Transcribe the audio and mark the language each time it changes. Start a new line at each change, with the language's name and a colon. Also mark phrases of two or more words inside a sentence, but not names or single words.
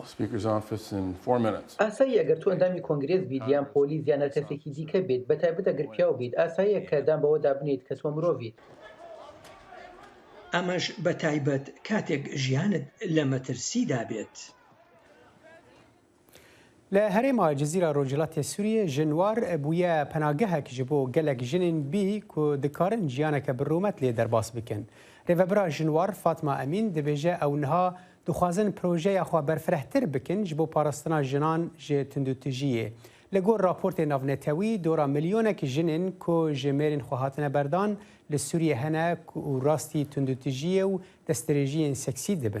Central Kurdish: ئاسایی ئەگەر تو ئەندامی کۆنگرێس بیت یان پۆلیس یان هەر کەسێکی دیکە بێت بەتایبەت ئەگەر پیاو بیت ئاساییە کە دام بەوەدا بنیت کە تۆ مرۆڤیت. ئەمەش بە تایبەت کاتێک ژیانت لە مەترسیدا بێت.
Kurdish: لە هەرێما جزیرە ڕۆژهەڵاتی سووریە ژنوار بوویە پەناگەهێک ji بۆ gelek jinên bî ku dikarin jiyaneke bi rûmet lê derbas bikin. Rêvebira jinwar Fatma Emîn dibêje ew niha dixwazin projeya xwe berfirehtir bikin ji bo parastina jinan ji tundutijiyê. Li gor raportê navnetewî dora milyonekî jinên ku ji mêrên xwe hatine berdan li Sûriye hene û rastî tundutijiyê û destdirêjiyên seksî dibin.